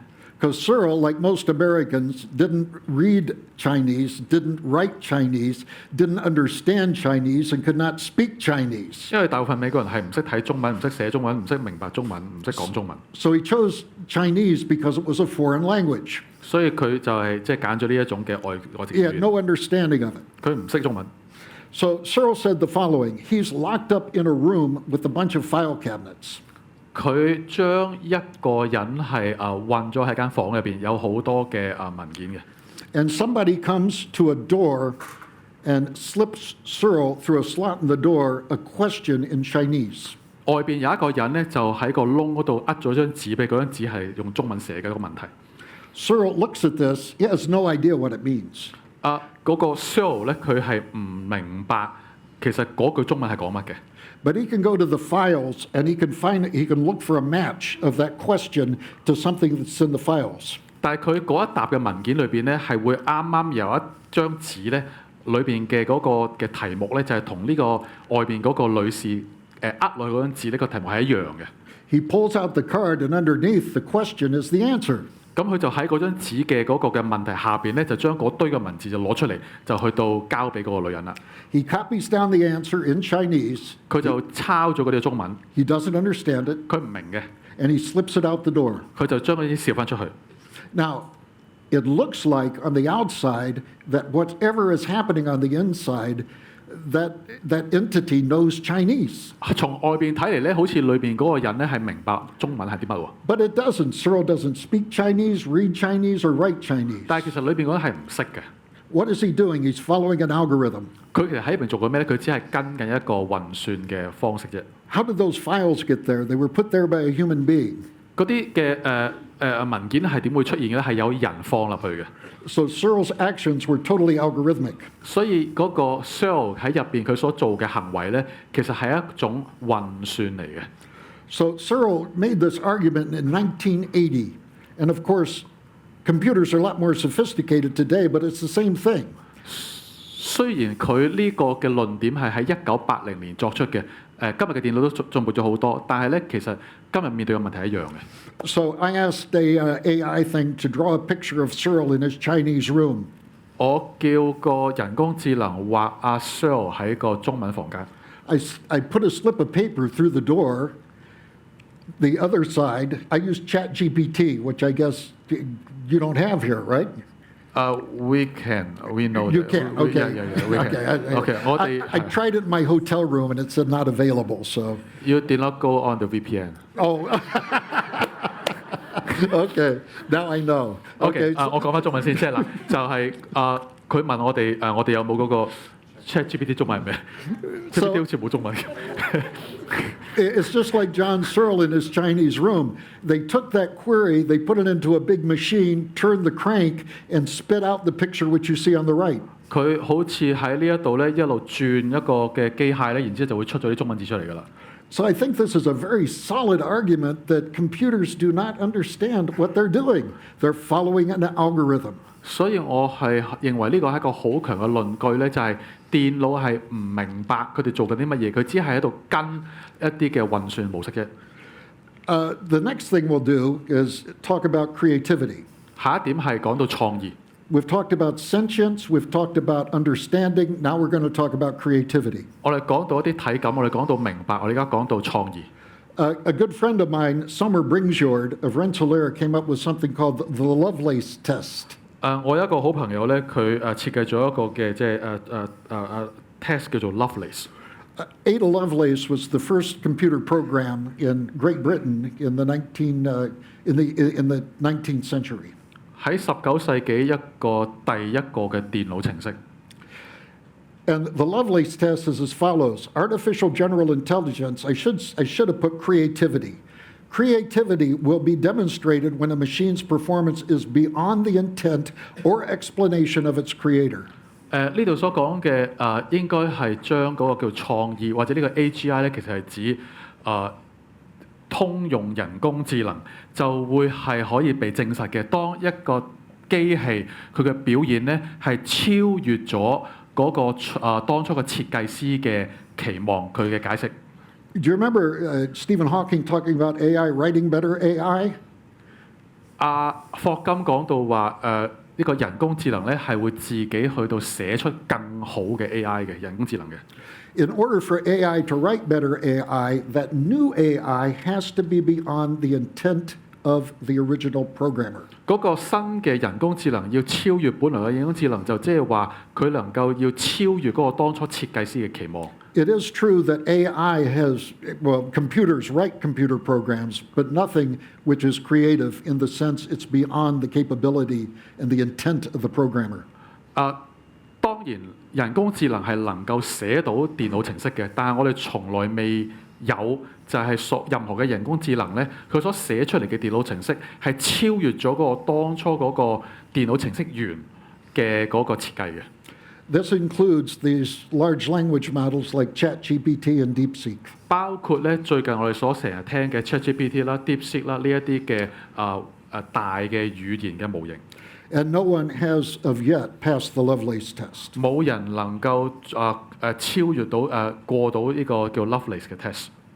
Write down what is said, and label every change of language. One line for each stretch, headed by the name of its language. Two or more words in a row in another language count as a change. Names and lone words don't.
English: Because Searle, like most Americans, didn't read Chinese, didn't write Chinese, didn't understand Chinese, and could not speak Chinese.
Cantonese: 因為大部分美國人係唔識睇中文、唔識寫中文、唔識明白中文、唔識講中文，
English: So he chose Chinese because it was a foreign language.
Cantonese: 所以佢就係即係揀咗呢一種嘅外籍
English: He
Cantonese: 語
English: had
Cantonese: 言。
English: no understanding of it.
Cantonese: 佢唔識中文，
English: So Searle said the following: He's locked up in a room with a bunch of file cabinets.
Cantonese: 佢將一個人係困咗喺間房入邊，有好多嘅文件嘅。
English: And somebody comes to a door and slips Searle through a slot in the door a question in Chinese.
Cantonese: 外邊有一個人咧，就喺個窿嗰度咗張紙俾，嗰張紙係用中文寫嘅一個問題。
English: Searle looks at this. He has no idea what it means.
Cantonese: 嗰個 Searle 咧，佢係唔明白其實嗰句中文係講乜嘅。
English: But he can go to the files and he can look for a match of that question to something that's in the files.
Cantonese: 但係佢嗰一沓嘅文件裏邊咧，係會啱啱有一張紙咧，裏邊嘅嗰個嘅題目咧，就係同呢個外邊嗰個女士落去嗰張紙呢個題目係一樣嘅。
English: He pulls out the card and underneath the question is the answer.
Cantonese: 咁佢就喺嗰張紙嘅嗰個嘅問題下邊咧，就將嗰堆嘅文字就攞出嚟，就去到交俾嗰個女人啦。
English: He copies down the answer in Chinese.
Cantonese: 佢就抄咗嗰啲中文，
English: He doesn't understand it,
Cantonese: 佢唔明嘅，
English: and he slips it out the door.
Cantonese: 佢就將嗰啲笑翻出去。
English: Now, it looks like on the outside that whatever is happening on the inside, that entity knows Chinese.
Cantonese: 從外邊睇嚟咧，好似裏邊嗰個人咧係明白中文係啲乜喎，
English: But it doesn't. Searle doesn't speak Chinese, read Chinese, or write Chinese.
Cantonese: 但係其實裏邊嗰個人係唔識嘅。
English: What is he doing? He's following an algorithm.
Cantonese: 佢其實喺入邊做緊咩咧？佢只係跟緊一個運算嘅方式啫。
English: How did those files get there? They were put there by a human being.
Cantonese: 嗰啲嘅文件係點會出現嘅咧？係有人放入去嘅。
English: So Searle's actions were totally algorithmic.
Cantonese: 所以嗰個 Searle 喺入邊佢所做嘅行為咧，其實係一種運算嚟嘅。
English: So Searle made this argument in 1980. And of course, computers are a lot more sophisticated today, but it's the same thing.
Cantonese: 雖然佢呢個嘅論點係喺1980年作出嘅，今日嘅電腦都進步咗好多，但係咧其實今日面對嘅問題係一樣嘅。
English: So I asked a AI thing to draw a picture of Searle in his Chinese room.
Cantonese: 我叫個人工智能畫阿 Searle 喺個中文房間。
English: I put a slip of paper through the door. The other side, I used ChatGPT, which I guess you don't have here, right? We can, we know. You that. can, We- okay. Yeah, we can. Okay,
Cantonese: Okay, 我哋
English: I tried it in my hotel room and it said not available, so. You did not go on the VPN. Oh. Okay, now I know. OK， so-
Cantonese: 我講翻中文先，即係嗱，就係佢問我哋我哋有冇嗰個 ChatGPT 中文係咩？ChatGPT 好似冇中文嘅。
English: It's just like John Searle in his Chinese room. They took that query, they put it into a big machine, turned the crank, and spit out the picture which you see on the right.
Cantonese: 佢好似喺呢一度咧一路轉一個嘅機械咧，然之後就會出咗啲中文字出嚟㗎啦。
English: So I think this is a very solid argument that computers do not understand what they're doing. They're following an algorithm.
Cantonese: 所以我係認為呢個係一個好強嘅論據咧，就係電腦係唔明白佢哋做緊啲乜嘢，佢只係喺度跟一啲嘅運算模式啫。
English: The next thing we'll do is talk about creativity.
Cantonese: 下一點係講到創意。
English: We've talked about sentience, we've talked about understanding, now we're going to talk about creativity.
Cantonese: 我哋講到一啲體感，我哋講到明白，我哋而家講到創意。
English: A good friend of mine, Summer Bringsjord of Rensselaer, came up with something called the Lovelace test.
Cantonese: 我有一個好朋友咧，佢設計咗一個嘅即係test 叫做 Lovelace。
English: Ada Lovelace was the first computer program in Great Britain in the 19th century.
Cantonese: 喺19世紀一個第一個嘅電腦程式。
English: And the Lovelace test is as follows: artificial general intelligence. I should have put creativity. Creativity will be demonstrated when a machine's performance is beyond the intent or explanation of its creator.
Cantonese: 呢度所講嘅應該係將嗰個叫創意或者呢個 AGI 咧，其實係指通用人工智能就會係可以被證實嘅。當一個機器佢嘅表現咧係超越咗嗰個當初嘅設計師嘅期望，佢嘅解釋。
English: Do you remember Stephen Hawking talking about AI writing better AI?
Cantonese: 霍金講到話呢個人工智能咧係會自己去到寫出更好嘅 AI 嘅人工智能嘅。
English: In order for AI to write better AI, that new AI has to be beyond the intent of the original programmer.
Cantonese: 嗰個新嘅人工智能要超越本來嘅人工智能，就即係話佢能夠要超越嗰個當初設計師嘅期望。
English: It is true that AI has, well, computers write computer programs, but nothing which is creative in the sense it's beyond the capability and the intent of the programmer.
Cantonese: 當然人工智能係能夠寫到電腦程式嘅，但係我哋從來未有就係任何嘅人工智能咧，佢所寫出嚟嘅電腦程式係超越咗嗰個當初嗰個電腦程式員嘅嗰個設計嘅。
English: This includes these large language models like ChatGPT and DeepSeek.
Cantonese: 包括咧最近我哋所成日聽嘅 ChatGPT 啦、DeepSeek 啦呢一啲嘅大嘅語言嘅模型。
English: And no one has of yet passed the Lovelace test.
Cantonese: 冇人能夠超越到過到呢個叫 Lovelace 嘅 test。